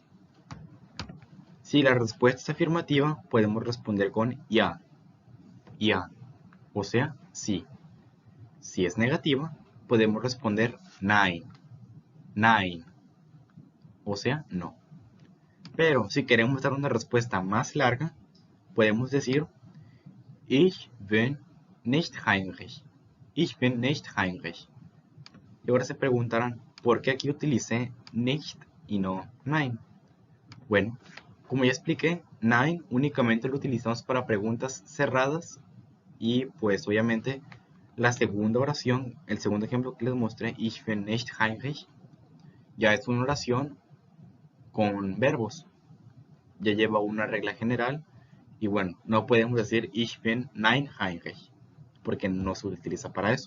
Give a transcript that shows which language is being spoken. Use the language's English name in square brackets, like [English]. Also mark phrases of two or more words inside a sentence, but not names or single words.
[Spanish] Si la respuesta es afirmativa, podemos responder con ya, o sea, sí. Si es negativa, podemos responder nein, o sea, no. Pero si queremos dar una respuesta más larga, podemos decir [German] Ich bin nicht Heinrich. Ich bin nicht Heinrich. [Spanish] Y ahora se preguntarán, ¿por qué aquí utilicé nicht y no nein? Bueno, como ya expliqué, nein únicamente lo utilizamos para preguntas cerradas y pues obviamente la segunda oración, el segundo ejemplo que les mostré, [German] Ich bin nicht Heinrich, [Spanish] ya es una oración con verbos, ya lleva una regla general y bueno, no podemos decir [German] Ich bin nein Heinrich [Spanish] porque no se utiliza para eso.